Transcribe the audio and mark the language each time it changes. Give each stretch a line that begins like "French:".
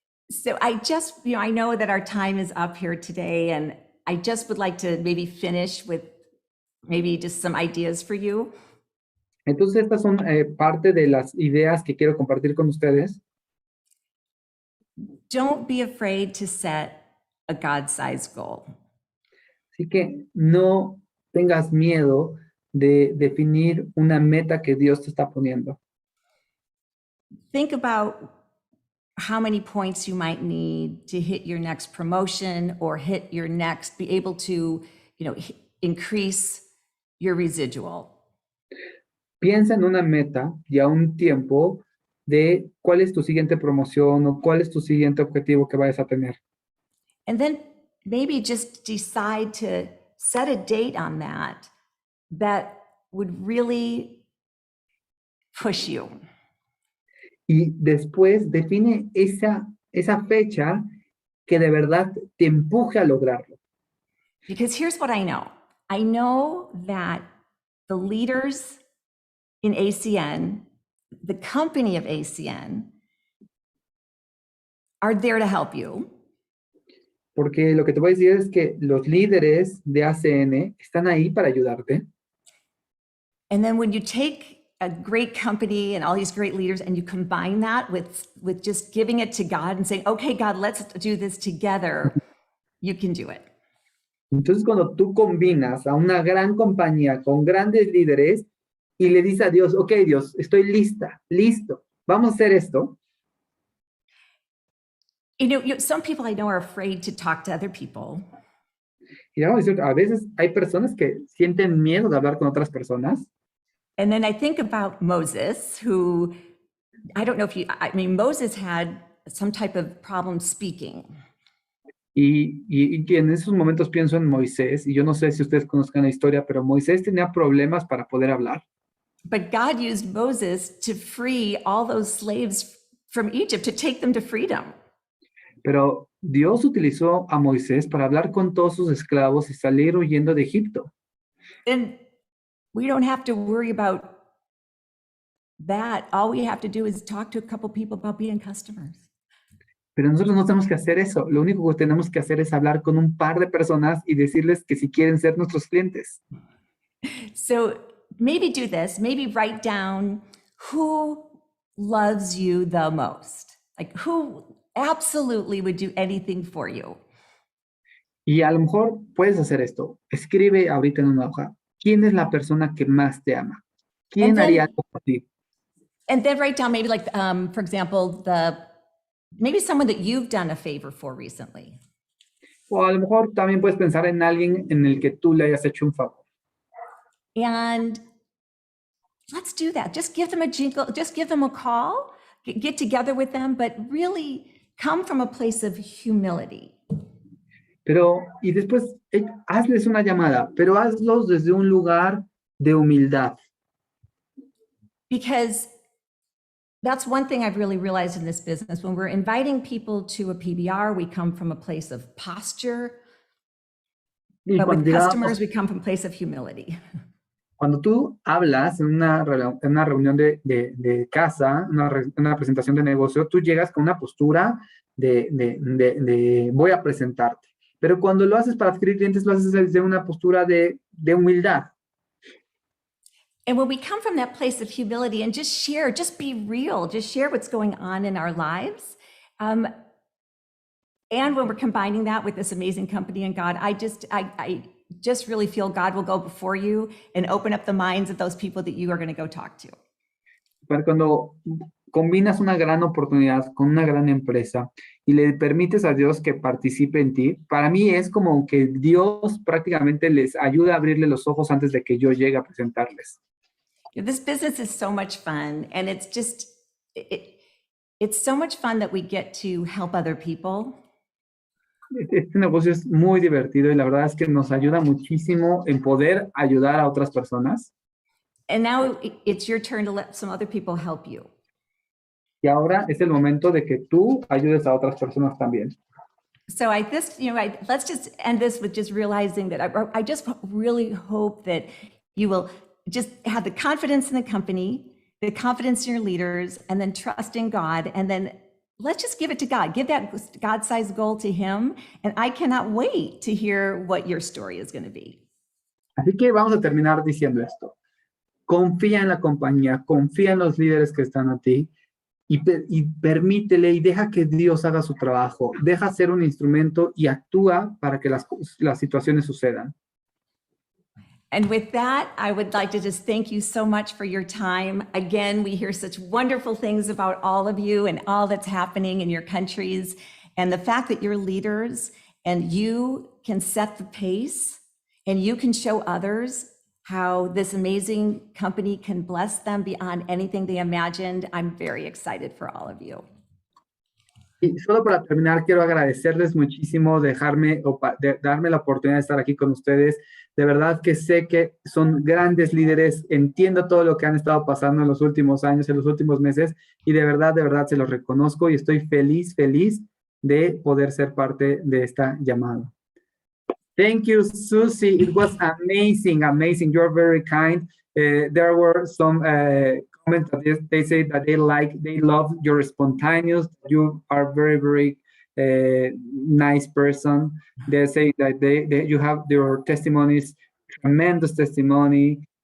English: So I know that our time is up here today, and I just would like to maybe finish with maybe just some ideas for you.
Spanish: Entonces, estas son parte de las ideas que quiero compartir con ustedes.
English: Don't be afraid to set a God-sized goal.
Spanish: Así que no tengas miedo de definir una meta que Dios te está poniendo.
English: Think about how many points you might need to hit your next promotion or be able to, increase your residual.
Spanish: Piensa en una meta y a un tiempo de cuál es tu siguiente promoción o cuál es tu siguiente objetivo que vayas a tener.
English: And then maybe just decide to set a date on that would really push you.
Spanish: Y después define esa fecha que de verdad te empuje a lograrlo.
English: Because here's what I know. I know that the leaders in ACN, the company of ACN, are there to help you.
Spanish: Porque lo que te voy a decir es que los líderes de ACN están ahí para ayudarte.
English: And then when you take a great company and all these great leaders and you combine that with just giving it to God and saying, okay, God, let's do this together, you can do it.
Spanish: Entonces, cuando tú combinas a una gran compañía con grandes líderes y le dices a Dios, ok, Dios, estoy listo, vamos a hacer esto.
English: Some people I know are afraid to talk to other people.
Spanish: Y vamos a decir, a veces hay personas que sienten miedo de hablar con otras personas.
English: And then I think about Moses, who, I don't know Moses had some type of problem speaking.
Spanish: Y en esos momentos pienso en Moisés, y yo no sé si ustedes conozcan la historia, pero Moisés tenía problemas para poder hablar.
English: But God used Moses to free all those slaves from Egypt, to take them to freedom.
Spanish: Pero Dios utilizó a Moisés para hablar con todos sus esclavos y salir huyendo de Egipto.
English: And we don't have to worry about that. All we have to do is talk to a couple people about being customers.
Spanish: Pero nosotros no tenemos que hacer eso. Lo único que tenemos que hacer es hablar con un par de personas y decirles que si quieren ser nuestros clientes.
English: So maybe do this. Maybe write down who loves you the most. Like who absolutely would do anything for you.
Spanish: Y a lo mejor puedes hacer esto. Escribe ahorita en una hoja. ¿Quién es la persona que más te ama? ¿Quién haría algo por ti?
English: And then write down maybe like, for example, maybe someone that you've done a favor for recently.
Spanish: O a lo mejor también puedes pensar en alguien en el que tú le hayas hecho un favor.
English: And let's do that. Just give them a jingle, just give them a call, get together with them, but really come from a place of humility.
Spanish: Pero, y después, hazles una llamada, pero hazlos desde un lugar de humildad.
English: Because that's one thing I've really realized in this business. When we're inviting people to a PBR, we come from a place of posture, but with customers, we come from a place of humility.
Spanish: Cuando tú hablas en una reunión de casa, una presentación de negocio, tú llegas con una postura de voy a presentarte. Pero cuando lo haces para adquirir clientes, lo haces desde una postura de humildad.
English: And when we come from that place of humility and just share, just be real, just share what's going on in our lives. And when we're combining that with this amazing company and God, I just really feel God will go before you and open up the minds of those people that you are going to go talk to.
Spanish: Pero cuando combinas una gran oportunidad con una gran empresa y le permites a Dios que participe en ti, para mí es como que Dios prácticamente les ayuda a abrirle los ojos antes de que yo llegue a presentarles.
English: This business is so much fun, and it's just, it's so much fun that we get to help other people.
Spanish: Este negocio es muy divertido y la verdad es que nos ayuda muchísimo en poder ayudar a otras personas.
English: And now it's your turn to let some other people help you.
Spanish: Y ahora es el momento de que tú ayudes a otras personas también.
English: So let's just end this with just realizing that I just really hope that you will just have the confidence in the company, the confidence in your leaders, and then trust in God. And then let's just give it to God. Give that God-sized goal to Him. And I cannot wait to hear what your story is going to be.
Spanish: Así que vamos a terminar diciendo esto. Confía en la compañía, confía en los líderes que están a ti y permítele y deja que Dios haga su trabajo. Deja ser un instrumento y actúa para que las situaciones sucedan.
English: And with that, I would like to just thank you so much for your time. Again, we hear such wonderful things about all of you and all that's happening in your countries. And the fact that you're leaders and you can set the pace and you can show others how this amazing company can bless them beyond anything they imagined. I'm very excited for all of you.
Spanish: Y solo para terminar, quiero agradecerles muchísimo darme la oportunidad de estar aquí con ustedes. De verdad que sé que son grandes líderes, entiendo todo lo que han estado pasando en los últimos años, en los últimos meses, y de verdad se los reconozco y estoy feliz de poder ser parte de esta llamada.
English: Thank you, Susie. It was amazing, amazing. You're very kind. There were some comments that they say that they love your spontaneous. You are very, very nice person. They say that you have your testimonies, tremendous testimony.